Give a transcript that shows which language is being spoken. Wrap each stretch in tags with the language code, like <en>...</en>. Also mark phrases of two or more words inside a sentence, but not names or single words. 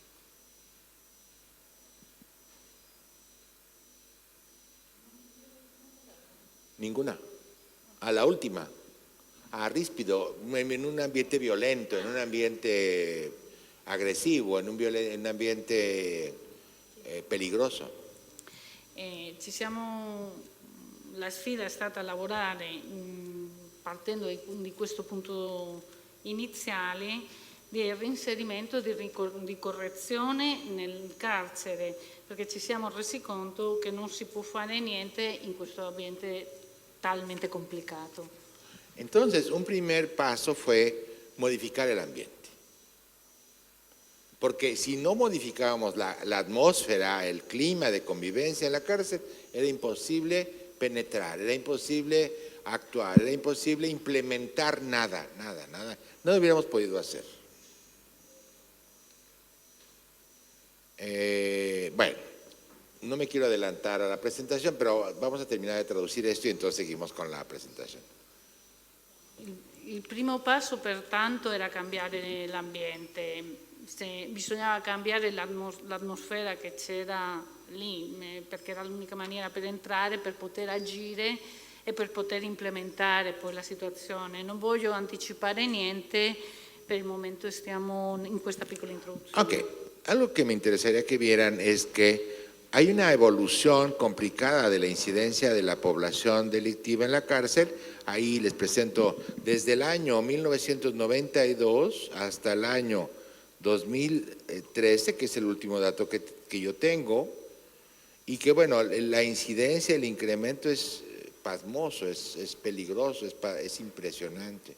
<es>Ninguna. A la última, a ríspido, en un ambiente violento, en un ambiente agresivo, en un ambiente peligroso.</es> <it>La sfida è stata lavorare partendo di questo punto iniziale di reinserimento, di correzione nel carcere, perché ci siamo resi conto che non si può fare niente in questo ambiente talmente complicato.</it> <es>Entonces, un primer paso fue modificar el ambiente. Porque si no modificábamos la atmósfera, el clima de convivencia en la cárcel, era imposible penetrar, era imposible actuar, era imposible implementar nada. No lo hubiéramos podido hacer. Bueno, no me quiero adelantar a la presentación, pero vamos a terminar de traducir esto y entonces seguimos con la presentación.</es> <it>Il primo passo pertanto era cambiare l'ambiente, bisognava cambiare l'atmosfera che c'era lì, perché era l'unica maniera per entrare, per poter agire e per poter implementare poi la situazione. Non voglio anticipare niente, per il momento stiamo in questa piccola introduzione.</it> <es>Ok, algo que me interesaría que vieran es que hay una evolución complicada de la incidencia de la población delictiva en la cárcel. Ahí les presento desde el año 1992 hasta el año 2013, que es el último dato que yo tengo, y que bueno, la incidencia, el incremento es pasmoso, es peligroso, es impresionante.</es>